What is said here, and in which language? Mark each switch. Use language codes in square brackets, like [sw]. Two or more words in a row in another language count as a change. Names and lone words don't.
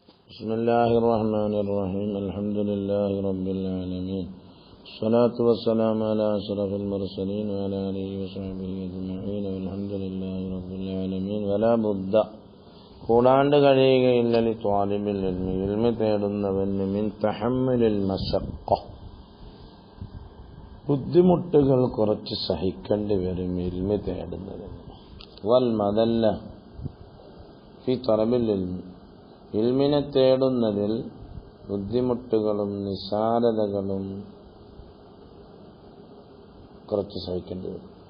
[ar] بسم الله الرحمن الرحيم الحمد لله رب العالمين الصلاة والسلام على أشرف المرسلين وعلى آله وصحبه أجمعين والحمد لله رب العالمين ولا بد [ml] കൂടാണ്ട് കഴിയുകയില്ല [ar] لطالب العلم [ml] ഇൽമി തേടുന്നവന് [ar] من تحمل المشقة [ml] ബുദ്ധിമുട്ടുകൾ കുറച്ച് സഹിക്കേണ്ടി വരും ഇൽമി തേടുന്നതിന് [ar] والمذلة في طلب العلم [ml] ഇൽമിനെ തേടുന്നതിൽ ബുദ്ധിമുട്ടുകളും നിസാരതകളും കുറച്ച് സഹിക്കേണ്ടി വരും.